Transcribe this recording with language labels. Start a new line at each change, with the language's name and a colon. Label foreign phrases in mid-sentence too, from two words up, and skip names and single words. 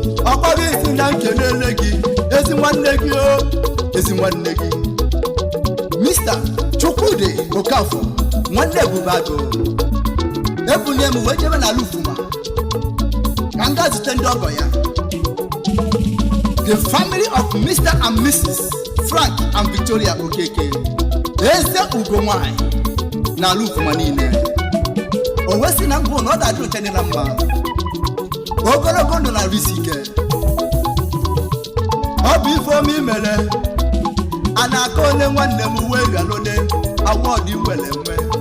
Igbo: Ọ kpọrọ isi na nkelele gị, ezi nwanne gị o, ezi nwanne gị. Mister Chukwudi Okafor, nwanne Ebube Agụ. Ebunye m wee jebe n'ala Ufuma. Ka m gaa zute ndị ọgọ ya.
English: The family of Mister and Missus Frank and Victoria Okeke.
Igbo: Eze ugo nwanyị n'ala Ufuma niile. O wee sị na mbụ na ọ ga-adị oche dị na mma. Ogologo ndụ na arụ isi ike. Ọ bụ ife ọma i mere. A na-akọ onye nwanne m wee rịalụde awọdụ i nwere nwe.